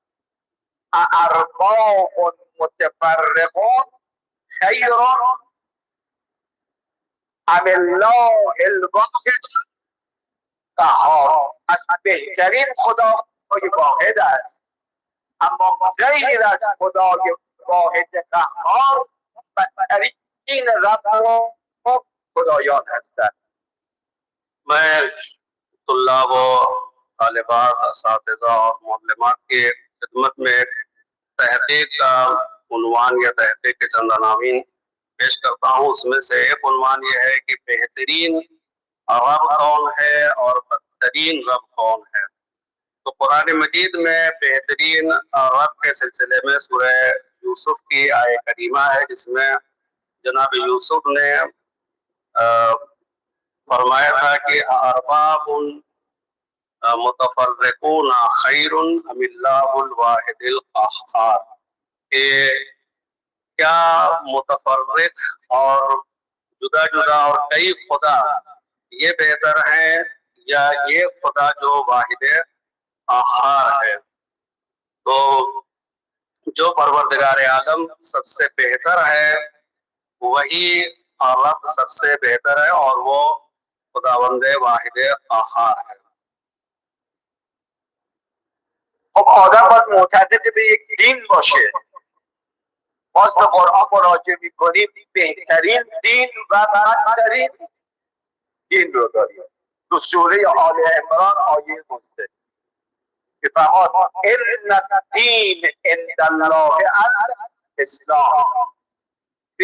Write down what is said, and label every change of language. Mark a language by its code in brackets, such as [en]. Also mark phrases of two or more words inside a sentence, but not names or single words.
[ar] ارباب متفرقون خیر ام الله الواحد قهار. [fa] از بهترین خدای واحد است، اما غیر از خدای واحد قهار بدترین رب و خدایان هستند. [ur] میں طلاب و طالبات، اساتذہ اور معلمات کی خدمت میں ایک تحقیق کا عنوان یا تحقیق کے چند عناوین پیش کرتا ہوں. اس میں سے ایک عنوان یہ ہے کہ بہترین رب کون ہے اور بدترین رب کون ہے. تو قرآن مجید میں بہترین رب کے سلسلے میں سورہ یوسف کی آیہ کریمہ ہے، جس میں جناب یوسف نے فرمایا تھا کہ [ar] أرباب متفرقون خير أم الله الواحد القهار, [ur] کہ کیا متفرق اور جدا جدا اور کئی خدا یہ بہتر ہیں یا یہ خدا جو واحد قہار ہے. تو جو پروردگار عالم سب سے بہتر ہے وہی رب سب سے بہتر ہے اور وہ خداوند واحد قہار ہے. [fa] خب آدم باید معتقد به یک دین باشه. باز به قرآن مراجعه میکنیم بهترین دین و بدترین دین رو داریم. تو سوره آل عمران آیه 19 که فرمود [ar] ان الدین عند الله الاسلام.